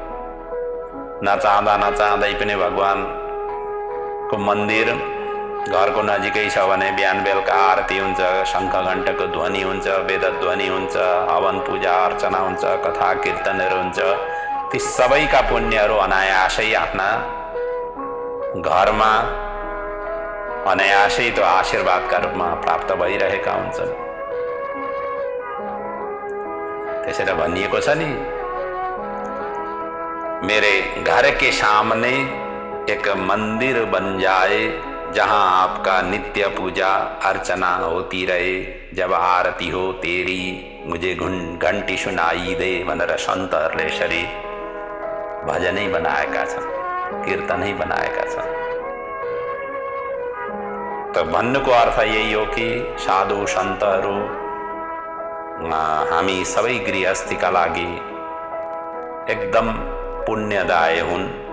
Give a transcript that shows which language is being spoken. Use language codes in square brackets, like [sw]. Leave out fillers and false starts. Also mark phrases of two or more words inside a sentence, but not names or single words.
[ne] नचाहँदै पनि भगवानको मन्दिर घरको नजिकै छ भने बिहान बेलुका आरती हुन्छ, शङ्ख घण्टको ध्वनि हुन्छ, वेद ध्वनि हुन्छ, हवन पूजा अर्चना हुन्छ, कथा कीर्तनहरू हुन्छ। ती सबैका पुण्यहरू अनायासै आफ्ना घरमा अनायासै त्यो आशीर्वादका रूपमा प्राप्त भइरहेका हुन्छन्। त्यसैले भनिएको छ नि, [hi] मेरे घर के सामने एक मंदिर बन जाए जहाँ आपका नित्य पूजा अर्चना होती रहे, जब आरती हो तेरी मुझे घंटी सुनाई दे, मनर संत हरले शरीर। [ne] भजन ही बनाएका छ, कीर्तन ही बनाएका छ। तो भन्नुको अर्थ यही हो कि साधु सन्तहरू हामी सबै गृहस्थीका लागि एकदम पुण्यदाय हुन्।